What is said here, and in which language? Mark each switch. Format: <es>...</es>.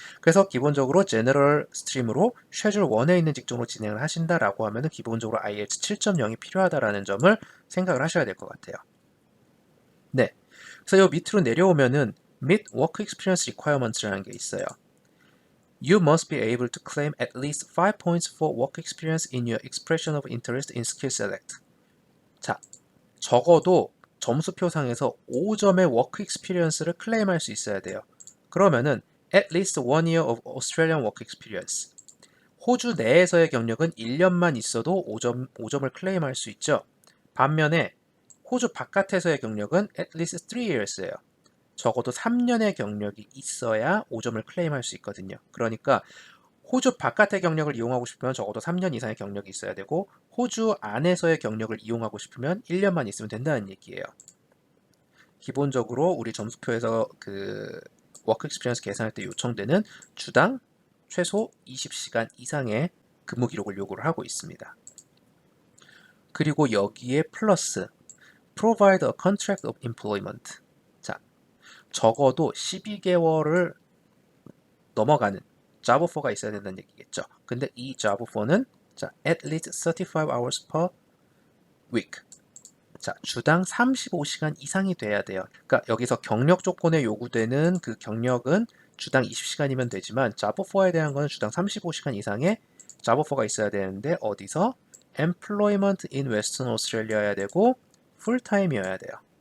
<ko>그래서 기본적으로 제너럴 스트림으로 쉐줄 1에 있는 직종으로 진행을 하신다라고 하면은 기본적으로 IELTS 7.0이 필요하다라는 점을 생각을 하셔야 될 것 같아요. 네. 그래서 이 밑으로 내려오면은 Meet Work Experience Requirements라는 게 있어요.</ko> <en>You must be able to claim at least 5 points for work experience in your expression of interest in skill select.</en> <ko>자, 적어도 점수표상에서 5점의 워크 익스피리언스를 클레임할 수 있어야 돼요. 그러면은</ko> <en>at least 1 year of Australian work experience.</en> <ko>호주 내에서의 경력은 1년만 있어도 5점을 클레임할 수 있죠. 반면에 호주 바깥에서의 경력은</ko> <en>at least 3 years</en> <ko>예요. 적어도 3년의 경력이 있어야 5점을 클레임할 수 있거든요. 그러니까 호주 바깥의 경력을 이용하고 싶으면 적어도 3년 이상의 경력이 있어야 되고, 호주 안에서의 경력을 이용하고 싶으면 1년만 있으면 된다는 얘기예요. 기본적으로 우리 점수표에서 그 워크 익스피리언스 계산할 때 요청되는 주당 최소 20시간 이상의 근무 기록을 요구를 하고 있습니다. 그리고 여기에 플러스</ko> <en>provide a contract of employment.</en> <ko>자, 적어도 12개월을 넘어가는 job offer가 있어야 된다는 얘기겠죠. 근데 이 job offer는 자,</ko> <en>at least 35 hours per week.</en> <ko>자, 주당 35시간 이상이 돼야 돼요. 그러니까 여기서 경력 조건에 요구되는 그 경력은 주당 20시간이면 되지만 job offer에 대한 거는 주당 35시간 이상의 job offer가 있어야 되는데, 어디서?</ko> <en>employment in Western Australia</en> <ko>여야 되고 풀타임이어야 돼요.</ko>